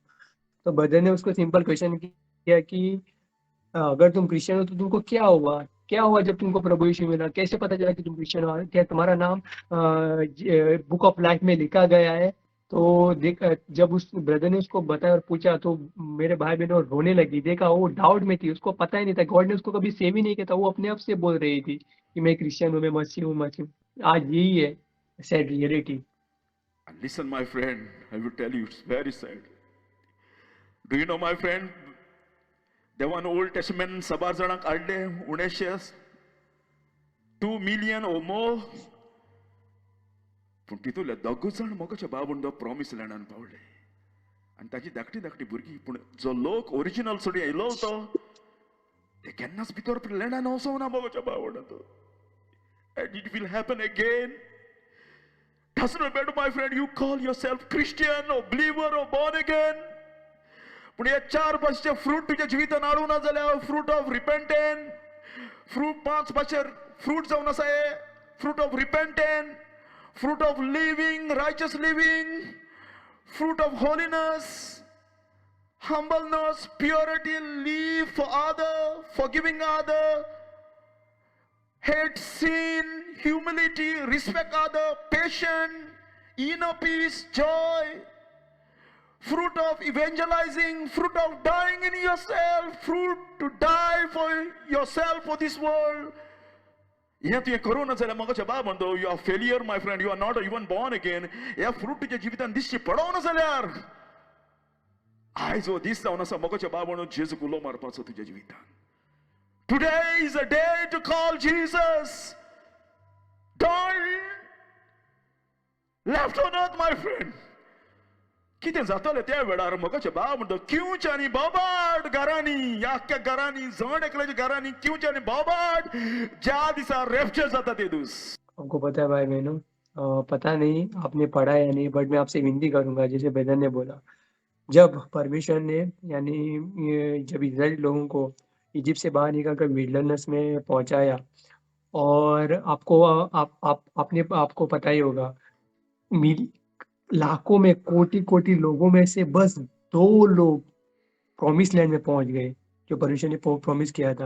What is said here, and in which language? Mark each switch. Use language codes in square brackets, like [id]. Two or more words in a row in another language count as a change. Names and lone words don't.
[hi] तो ब्रदर ने उसको [en] simple question [hi] किया कि अगर तुम क्रिश्चियन हो तो तुमको क्या हुआ, क्या हुआ जब तुमको प्रभु यीशु मिला, कैसे पता चला कि तुम क्रिश्चियन हो, क्या तुम्हारा नाम [en] book of life [hi] में लिखा गया है. तो देख, जब उस ब्रदर ने उसको बताया और पूछा तो मेरे भाई बहनों रोने लगी. देखा वो डाउट में थी, उसको पता ही नहीं था, गॉड ने उसको कभी सेव ही नहीं किया था, वो अपने आप से बोल रही थी कि मैं क्रिश्चियन हूँ, मैं मसीह हूँ, मसीह हूँ. आज यही है [en] sad reality. And listen, my friend, I will tell you, it's very sad. Do you know, my friend, [kok] देवान ओल्ड टेस्टमेंट 7 जाणांक हाडले 1900, [en] 2 million or more. [kok] पूण तितूंतले 2 जाण मोगाच्या भाव म्हणटो प्रॉमिस लँडान पावले, आनी ताची धाकटी धाकटी भुरगीं. पूण जो लोक ओरिजिनल सोडी येयलो तो ते केन्नाच भितर लँडान वचोंक ना मोगाच्या भाव म्हणटो. [en] And it will happen again. Doesn't matter, my friend, you call yourself Christian or believer or born again. [kok] पण हे 4 भाशेचे फ्रूट तुझ्या जिवितान हाडूं ना जाल्यार [en] fruit of repentance, [kok] फ्रूट 5 भाशे फ्रूट जावन आसा हे [en] fruit of repentance, fruit of living, righteous living, fruit of holiness, humbleness, purity, live for other, forgiving other, hate sin, humility, respect other, patience, inner peace, joy, fruit of evangelizing, fruit of dying in yourself, fruit to die for yourself for this world. [kok] हे तुवें करूं ना जाल्यार म्हाका बाब म्हणटो [en] you are failure my friend, you are not even born again. [kok] ह्या फ्रूट तुज्या जिवितान दिश्टी पडों ना जाल्यार आयज हो दीस जावन आसा मोगाच्या बाब म्हणून जेजूक उलो मारपाचो तुज्या जिवितान. [en] Today is a day to call Jesus. Don't left on earth my friend. [kok] कितें जातलें त्या वेळार मोगाच्या बाब म्हणटो किंवच्यांनी बोबाट घरांनी, ह्या आख्ख्या घरांनी, जण एकल्याच्या घरांनी किंवच्यांनी बोबाट ज्या दिसा रैप्चर जाता ते दीस. [hi] हमको पता है भाई बहनों, पता नहीं आपने पढ़ा है या नहीं, बट मैं आपसे विनती करूंगा जैसे ब्रदर ने बोला, जब परमेश्वर ने यानी जब इजराइल लोगों को इजिप्ट से बाहर निकालकर विल्डरनेस में पहुंचाया, और आपको आपने आपको पता ही होगा लाखों में कोटि-कोटि लोगों में से बस 2 लोग [en] promise land [hi] में पहुँच गए, जो परमेश्वर ने प्रॉमिस किया था।